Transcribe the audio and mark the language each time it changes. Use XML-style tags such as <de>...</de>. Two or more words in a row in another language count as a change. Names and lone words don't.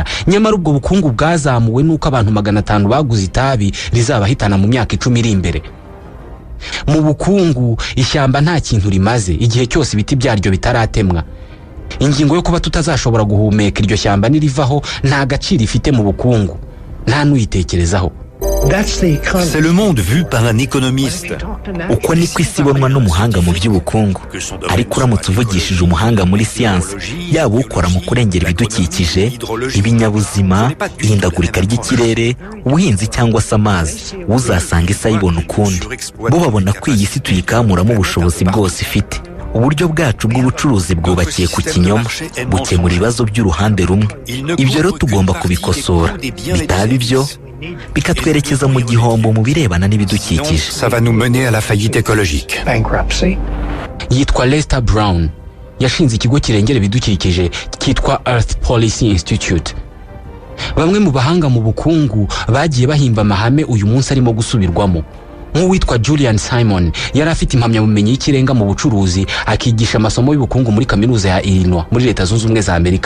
<rw>Nyamara ubwo bukungu bwazamuwe nuko abantu 500 baguze itabi rizabahitana mu myaka 10 iri imbere. mu bukungu ishyamba nta kintu rimaze igihe cyose ibiti byaryo bitaratemwa. Ingingo yo kuba tutazashobora guhumeka iryo shyamba nirivaho nta gaciro ifite mu bukungu, nta n'uyitekerezaho.</rw> <fr>C'est le monde vu par un économiste.</fr> <rw>Uko niko isi ibonwa n'umuhanga mu by'ubukungu. Ariko uramutse uvugishije umuhanga muri siyansi, yaba ukora mu kurengera ibidukikije, ibinyabuzima, ihindagurika ry'ikirere, ubuhinzi cyangwa se amazi, uzasanga isi ayibona ukundi. Bo babona ko iyi si tuyikamuramo ubushobozi bwose ifite. Uburyo bwacu bw'ubucuruzi bwubakiye ku kinyoma, bukemura ibibazo by'uruhande rumwe. Ibyo rero tugomba kubikosora, bitaba ibyo bikatwerekeza mu gihombo mu birebana n'ibidukikije.</rw> <fr>Ça va nous mener à la faillite écologique.</fr> <rw>Yitwa Lester Brown, yashinze ikigo kirengera ibidukikije cyitwa Earth Policy Institute. Bamwe mu bahanga mu bukungu bagiye bahimba amahame uyu munsi arimo gusubirwamo. Nk'uwitwa Julian Simon yari afite impamyabumenyi y'ikirenga mu bucuruzi, akigisha amasomo y'ubukungu muri kaminuza ya Illinois muri Leta Zunze Ubumwe za Amerika.</rw>